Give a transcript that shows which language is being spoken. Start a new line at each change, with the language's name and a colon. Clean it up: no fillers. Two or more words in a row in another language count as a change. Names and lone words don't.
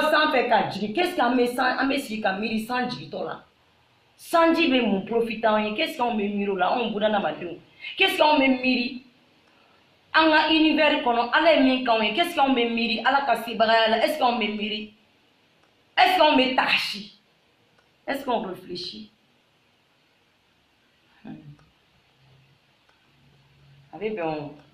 Bambara: sanfɛ ka jigin
French: qu'est-ce que
Bambara: an bɛ sigi ka miiri san jigintɔ la sanji bɛ mun profiter anw ye
French: qu'est-ce que
Bambara: anw bɛ miiri o la anw bunadamadenw
French: qu'est-ce que
Bambara: anw bɛ miiri an ka univers kɔnɔ ala ye min k'anw ye
French: qu'est-ce que
Bambara: anw bɛ miiri ala ka sebagaya la
French: est-ce que
Bambara: anw bɛ miiri
French: est-ce que
Bambara: anw bɛ tagasi
French: est-ce qu'on réfléchit
Bambara: a bɛ bɛn o.